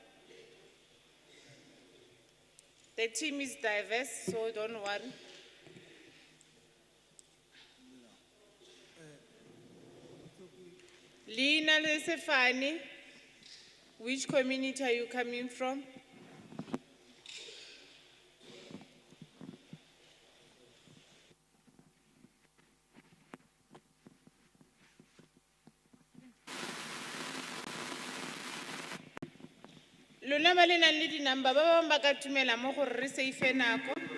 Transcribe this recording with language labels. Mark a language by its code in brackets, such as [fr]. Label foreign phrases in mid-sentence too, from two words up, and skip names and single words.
[en] The team is diverse, so don't worry. Lina Lesefani, which community are you coming from? [tn] Lona ba le nang le dinamba ba bang ba ka tumela mo gore re save nako.